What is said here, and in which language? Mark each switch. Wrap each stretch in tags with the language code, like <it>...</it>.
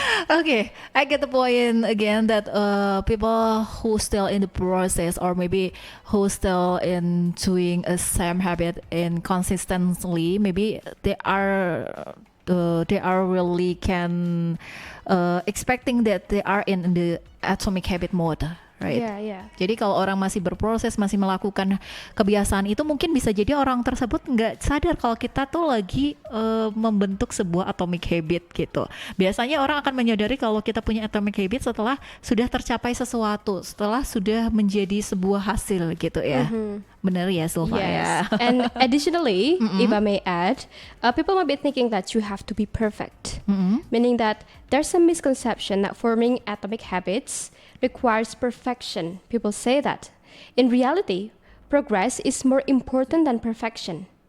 <en>Okay, I get the point again that people who still in the process or maybe who still in doing a same habit and consistently, maybe they are really can expecting that they are in the atomic habit mode, right? Yeah.</en> <id>Jadi kalau orang masih berproses, masih melakukan kebiasaan itu, mungkin bisa jadi orang tersebut nggak sadar kalau kita tuh lagi membentuk sebuah atomic habit gitu. Biasanya orang akan menyadari kalau kita punya atomic habit setelah sudah tercapai sesuatu, setelah sudah menjadi sebuah hasil gitu ya. Benar ya, Silva?</id> <en>Yes.</en> <id>Ya.</id> <en>And additionally, if I may add, people might be thinking that you have to be perfect, meaning that there's some misconception that forming atomic habits requires perfection. People say that. In reality, progress is more important than perfection.</en>